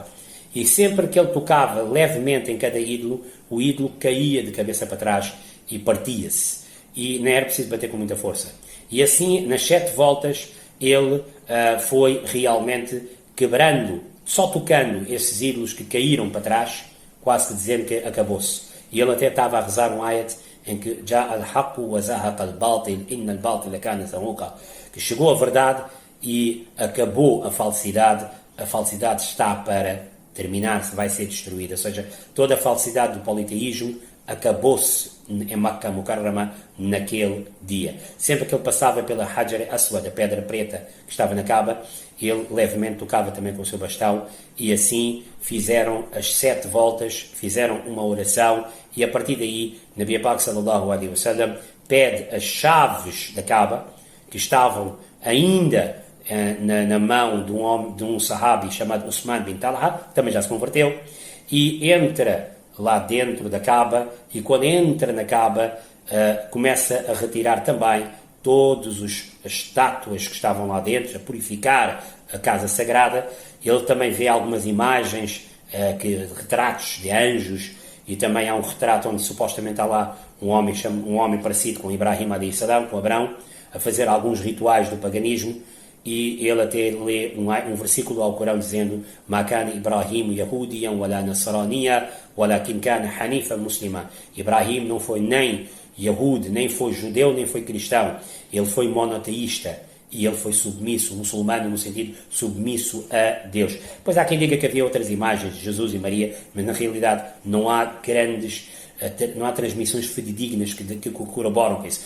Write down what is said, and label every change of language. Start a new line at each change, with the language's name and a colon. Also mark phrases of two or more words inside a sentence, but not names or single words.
Portuguese: E sempre que ele tocava levemente em cada ídolo, o ídolo caía de cabeça para trás e partia-se. E não era preciso bater com muita força. E assim, nas 7 voltas, ele foi realmente quebrando, só tocando esses ídolos que caíram para trás, quase que dizendo que acabou-se. E ele até estava a rezar um ayat em que
Arabic: جاء الحق وزهق الباطل إن الباطل كان زهوقا,
Portuguese: que chegou a verdade e acabou a falsidade está para terminar-se, vai ser destruída. Ou seja, toda a falsidade do politeísmo acabou-se em Makkah Mukarrama naquele dia. Sempre que ele passava pela Hajar Aswad, a pedra preta que estava na Kaaba, ele levemente tocava também com o seu bastão, e assim fizeram as 7 voltas, fizeram uma oração, e a partir daí,
Urdu: نبی پاک
Arabic: صلى الله عليه وسلم
Portuguese: pede as chaves da Kaaba, que estavam ainda na mão de um sahabi chamado Usman bin Talha, também já se converteu, e entra lá dentro da Kaaba, e quando entra na Kaaba, começa a retirar também todas as estátuas que estavam lá dentro, a purificar a casa sagrada. Ele também vê algumas imagens, retratos de anjos, e também há um retrato onde supostamente há lá um homem parecido com Ibrahim
Arabic: عليه السلام,
Portuguese: com Abrão, a fazer alguns rituais do paganismo, e ele até lê um versículo ao Corão dizendo:
Arabic: "ما كان إبراهيم يهوديا ولا نصرانيا ولكن كان حنيفا مسلما."
Portuguese: Ibrahim não foi nem Yahud, nem foi judeu, nem foi cristão. Ele foi monoteísta e ele foi submisso, muçulmano no sentido submisso a Deus. Pois há quem diga que havia outras imagens de Jesus e Maria, mas na realidade não há transmissões fidedignas que corroboram com isso.